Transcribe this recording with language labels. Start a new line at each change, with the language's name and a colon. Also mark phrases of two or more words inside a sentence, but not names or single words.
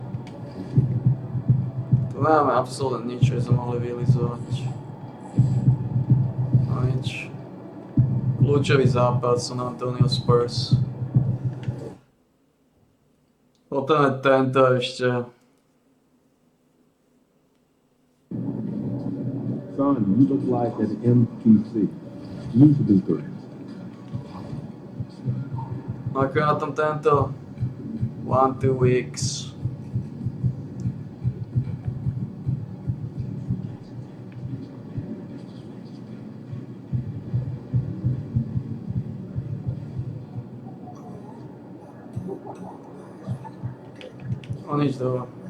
Slovak: Tu nemáme absolútne nič, čo sme mohli vylizovať. No nič. Kľúčový zápas San Antonio Spurs. Potom je tento ešte.
English: Son, you look like an MPC. New to these things.
Slovak: Ako je na tom tento? 1-2 weeks. O nič do.